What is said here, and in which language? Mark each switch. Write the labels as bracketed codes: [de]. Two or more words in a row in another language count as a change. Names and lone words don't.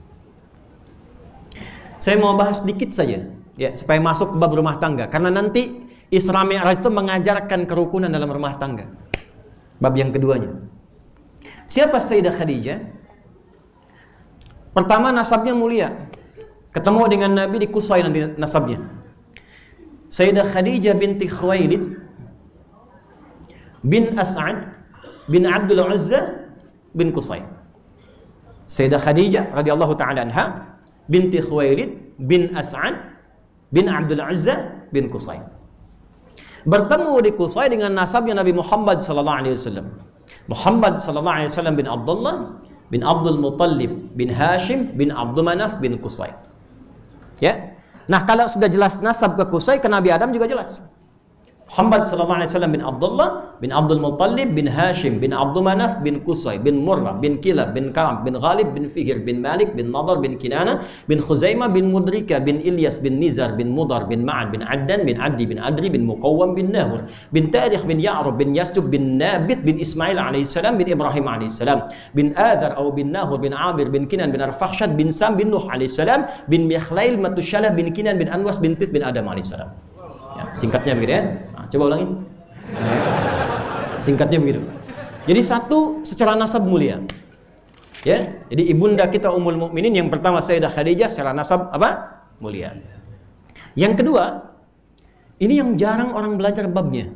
[id] Saya mau bahas sedikit saja ya, supaya masuk ke bab rumah tangga, karena nanti Isra Mi'raj itu mengajarkan kerukunan dalam rumah tangga. Bab yang keduanya. Siapa Sayyidah Khadijah? Pertama, nasabnya mulia. Ketemu dengan Nabi di Qusay nanti nasabnya. Sayyidah Khadijah binti Khuwailid bin As'ad bin Abdul Uzza bin Qusay. Sayyidah Khadijah [ar] رضي الله تعالى عنها [id] binti Khuwailid bin As'ad bin Abdul Uzza bin Qusay. Bertemu di Qusay dengan nasabnya Nabi Muhammad [ar] صلى الله عليه وسلم. [id] Muhammad [ar] صلى الله عليه وسلم [id] bin Abdullah bin Abdul Muttalib bin Hashim bin Abdul Manaf bin Qusay. Ya. Nah, kalau sudah jelas nasab ke Qusay, ke Nabi Adam juga jelas. Muhammad [ar] صلى الله عليه وسلم [id] bin Abdullah bin Abdul Muttalib bin Hashim bin Abdul Manaf bin Qusay bin Murrah bin Kilab bin Ka'ab bin Ghalib bin Fihr bin Malik bin Nadar bin Kinana bin Khuzaimah bin Mudrika bin Ilyas bin Nizar bin Mudar bin Ma'ad bin Addan bin Addi bin Adri bin Muqawwam bin Nahur bin Tarikh bin Ya'rub bin Yasjub bin Nabit bin Ismail alaihissalam bin Ibrahim alaihissalam bin Adhar atau bin Nahur bin Abir bin Kinan bin Arfakhshad bin Sam bin Nuh alaihissalam bin Mikhlail Matushalah bin Kinan bin Anwas bin Tif bin Adam alaihissalam. Ya, singkatnya begitu ya. Nah, coba ulangi. Singkatnya begitu. Jadi satu, secara nasab mulia. Ya, jadi ibunda kita [ar] أم المؤمنين [id] yang pertama Sayyidah Khadijah secara nasab apa? Mulia. Yang kedua, ini yang jarang orang belajar babnya.